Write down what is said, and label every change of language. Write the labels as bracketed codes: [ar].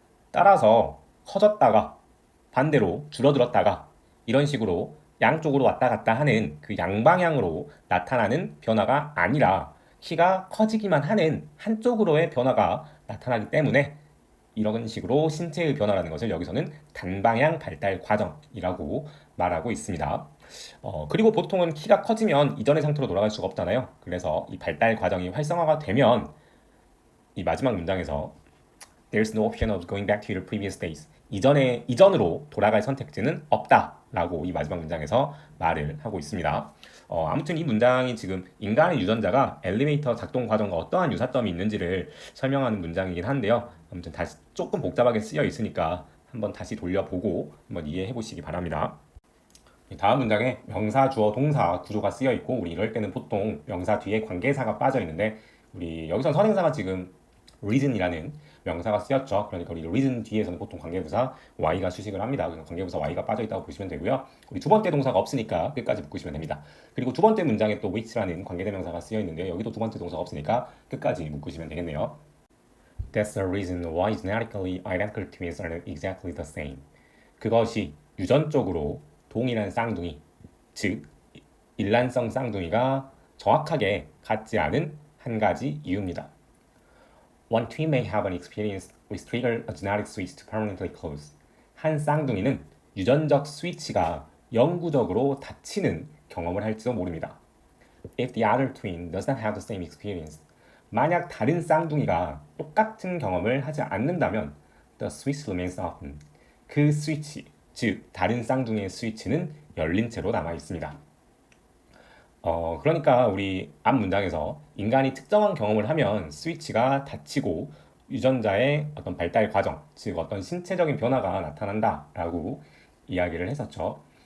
[ko] 따라서 커졌다가 반대로 줄어들었다가 이런 식으로 양쪽으로 왔다 갔다 하는 그 양방향으로 나타나는 변화가 아니라 키가 커지기만 하는 한쪽으로의 변화가 나타나기 때문에 이런 식으로 신체의 변화라는 것을 여기서는 단방향 발달 과정이라고 말하고 있습니다. 그리고 보통은 키가 커지면 이전의 상태로 돌아갈 수가 없잖아요. 그래서 이 발달 과정이 활성화가 되면 이 마지막 문장에서 [en] There's no option of going back to your previous days. [ko] 이전으로 돌아갈 선택지는 없다라고 이 마지막 문장에서 말을 하고 있습니다. 아무튼 이 문장이 지금 인간의 유전자가 엘리베이터 작동 과정과 어떠한 유사점이 있는지를 설명하는 문장이긴 한데요. 아무튼 다시 조금 복잡하게 쓰여 있으니까 한번 다시 돌려보고 한번 이해해 보시기 바랍니다. 다음 문장에 명사, 주어, 동사 구조가 쓰여 있고 우리 이럴 때는 보통 명사 뒤에 관계사가 빠져 있는데 우리 여기서 선행사가 지금 reason이라는 명사가 쓰였죠. 그러니까 우리 reason 뒤에서는 보통 관계부사 y가 수식을 합니다. 그래서 관계부사 y가 빠져 있다고 보시면 되고요. 우리 두 번째 동사가 없으니까 끝까지 묶으시면 됩니다. 그리고 두 번째 문장에 또 which라는 관계대명사가 쓰여 있는데 여기도 두 번째 동사가 없으니까 끝까지 묶으시면 되겠네요. [en] That's the reason why genetically identical twins are exactly the same. [ko] 그것이 유전적으로 동일한 쌍둥이, 즉 일란성 쌍둥이가 정확하게 같지 않은 한 가지 이유입니다. [en] One twin may have an experience which trigger a genetic switch to permanently close. [ko] 한 쌍둥이는 유전적 스위치가 영구적으로 닫히는 경험을 할지도 모릅니다. [en] If the other twin does not have the same experience. [ko] 만약 다른 쌍둥이가 똑같은 경험을 하지 않는다면 [en] the switch remains open. [ko] 그 스위치, 즉 다른 쌍둥이의 스위치는 열린 채로 남아 있습니다. 그러니까 우리 앞 문장에서 인간이 특정한 경험을 하면 스위치가 닫히고 유전자의 어떤 발달 과정, 즉 어떤 신체적인 변화가 나타난다라고 이야기를 했었죠.